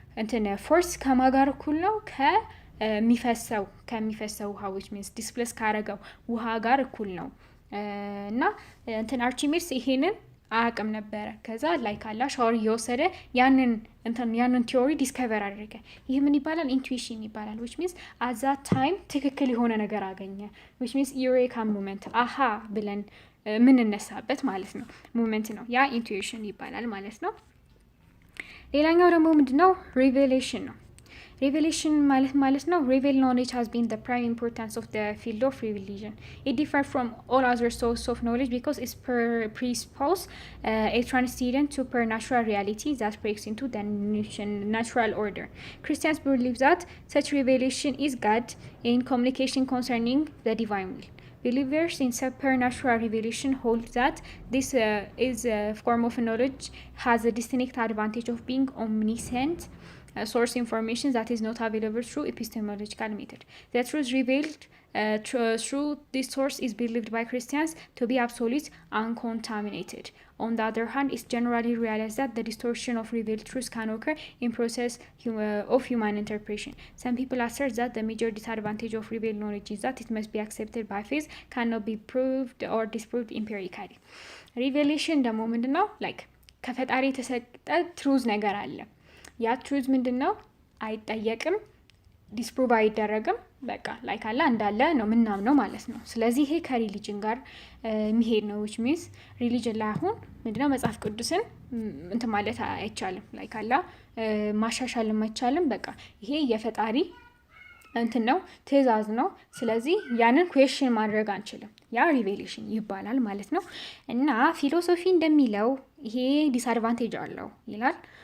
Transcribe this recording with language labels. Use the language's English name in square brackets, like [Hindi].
[Amharic] እንትን ፎርስ ከማጋር እኩል ነው ከሚፈሰው ውሃ [English] which means [Amharic] ዲስፕሌስ ካረገው ውሃ ጋር እኩል ነው እና እንትን አርቺሜድስ ይሄንን አያውቅም ነበረ። ከዛ ላይ ካላ ሻወር እየወሰደ ያንን ቲዮሪ ዲስከቨር አድርገ። ይህ ምን ይባላል? ኢንቱዊሽን ይባላል። [English] which means at that time [Amharic] ትክክል የሆነ ነገር አገኘ። which means ዩሬካ ሙመንት አሃ ብለን ምንነሳበት ማለት ነው ሙመንት ነው። ያ ኢንቱዊሽን ይባላል ማለት ነው። ሌላኛው ደግሞ ምንድነው? ሪቬሌሽን ነው። [English] Revelation [Amharic] ማለት ነው [English] revealed knowledge has been the prime importance of the field of religion. It differs from all other sources of knowledge because it presupposes a transcendent supernatural reality that breaks into the natural order. Christians believe that such revelation is God in communication concerning the divine will. Believers in supernatural revelation hold that this is a form of knowledge has a distinct advantage of being omniscient source information that is not available through epistemological method. The truth revealed through this source is believed by Christians to be absolute uncontaminated. On the other hand, it's generally realized that the distortion of revealed truth can occur in process of human interpretation. Some people assert that the major disadvantage of revealed knowledge is that it must be accepted by faith, cannot be proved or disproved empirically. [Amharic] Revelation ደግሞ ምንድነው? like ከፈጣሪ የተሰጠ ትሩዝ ነገር አለ። ያ ትሩዝ ምንድነው? አይጠየቅም፣ ዲስፕሩቭ አይደረግም። በቃ ላይ ካለ እንዳለ ነው ምናምነው ማለት ነው። ስለዚህ ይሄ ከሪሊጅን ጋር የሚሄድ ነው። [English] which means [Amharic] ሪሊጅን ላይ አሁን ምንድነው መጽሐፍ ቅዱስን እንትን ማለት አይቻልም። ላይ ካለ ማሻሻልም አይቻልም። በቃ ይሄ የፈጣሪ እንትን ነው፣ ትእዛዝ ነው። ስለዚህ ያንን ኩዌስችን ማድረግ አንችልም። ያ ሪቬሌሽን ይባላል ማለት ነው። እና ፊሎሶፊ እንደሚለው ይሄ ዲስአድቫንቴጅ አለው ይላል።